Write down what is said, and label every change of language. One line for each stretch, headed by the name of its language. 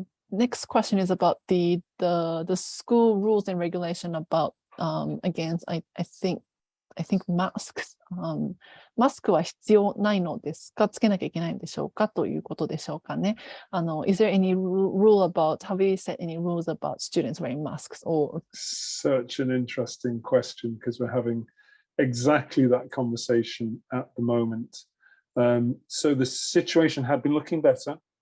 English: Next question is about the school rules and regulation about against I think masks.
Japanese: マスクは必要ないのですか、つけなきゃいけないんでしょうかということでしょうかね。
English: Is there any rule about, have we set any rules about students wearing masks? Or Such an interesting question, because we're having exactly that conversation at the moment. So the situation had been looking better.